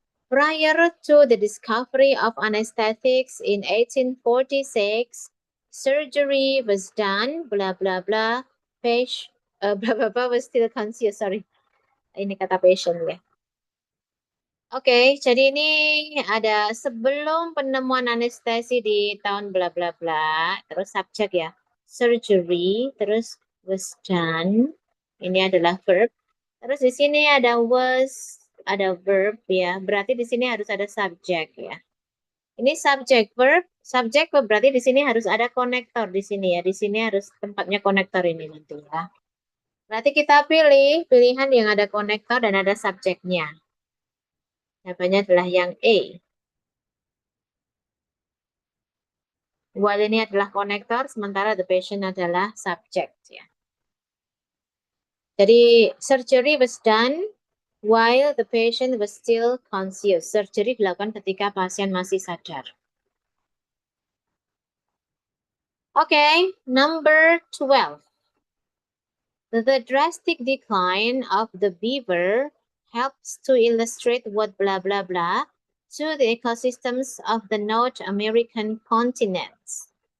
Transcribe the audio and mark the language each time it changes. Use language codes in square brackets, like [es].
[en] Prior to the discovery of anesthetics in 1846, surgery was done, blah, blah, blah. Blah, blah, blah was still conscious, sorry. [id] Ini kata patient ya. Oke, jadi ini ada sebelum penemuan anestesi di tahun bla bla bla, terus subjek ya, surgery, terus was done, ini adalah verb. Terus di sini ada was, ada verb ya, berarti di sini harus ada subjek ya. Ini subjek verb berarti di sini harus ada konektor di sini ya, di sini harus tempatnya konektor ini nanti ya. Berarti kita pilih pilihan yang ada konektor dan ada subjeknya. Jawabannya adalah yang A. While ini adalah konektor, sementara the patient adalah subject ya. [en] Jadi surgery was done while the patient was still conscious. [id] Surgery dilakukan ketika pasien masih sadar. [en] Okay, number 12. The drastic decline of the beaver helps to illustrate what blah blah blah to the ecosystems of the North American continents.